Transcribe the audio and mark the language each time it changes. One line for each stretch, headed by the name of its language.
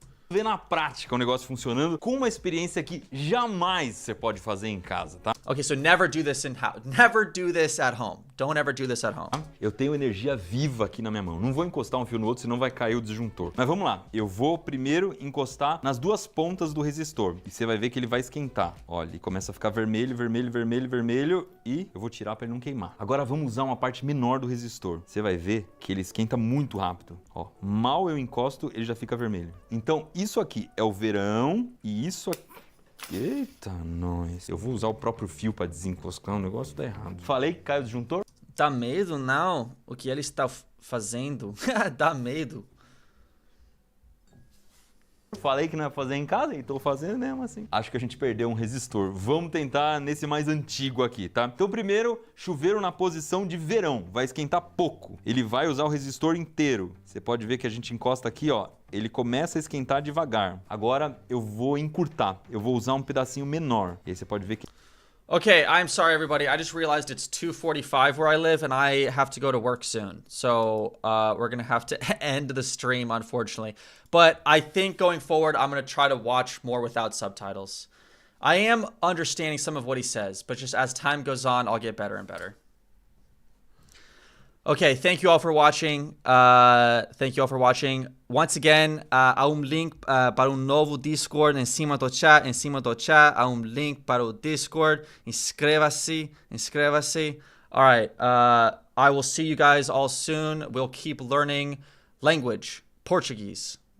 Portuguese: Ver na prática o negócio funcionando com uma experiência que jamais você pode fazer em casa, tá?
English: Okay, so never do this Never do this at home. Don't ever do this at home.
Portuguese: Eu tenho energia viva aqui na minha mão. Não vou encostar um fio no outro, senão vai cair o disjuntor. Mas vamos lá. Eu vou primeiro encostar nas duas pontas do resistor. E você vai ver que ele vai esquentar. Olha, ele começa a ficar vermelho. E eu vou tirar para ele não queimar. Agora vamos usar uma parte menor do resistor. Você vai ver que ele esquenta muito rápido. Ó, mal eu encosto, ele já fica vermelho. Então, isso aqui é o verão e isso aqui... Eita, nós. Eu vou usar o próprio fio para desencostar, o negócio tá errado. Falei que caiu o disjuntor? Dá medo, não? O que ele está fazendo? Dá medo. Falei que não ia fazer em casa e tô fazendo mesmo assim. Acho que a gente perdeu um resistor. Vamos tentar nesse mais antigo aqui, tá? Então primeiro, chuveiro na posição de verão. Vai esquentar pouco. Ele vai usar o resistor inteiro. Você pode ver que a gente encosta aqui, ó. Ele começa a esquentar devagar. Agora eu vou encurtar. Eu vou usar um pedacinho menor. E aí você pode ver que...
English: Okay, I'm sorry everybody. I just realized it's 2:45 where I live and I have to go to work soon. So we're going to have to end the stream, unfortunately. But I think going forward, I'm going to try to watch more without subtitles. I am understanding some of what he says, but just as time goes on, I'll get better and better. Ok, thank you all for watching. Thank you all for watching. Once again,
Portuguese: há link para novo Discord em cima do chat. Em cima do chat há link para o Discord. Inscreva-se.
English: All right. I will see you guys all soon. We'll keep learning language, Portuguese.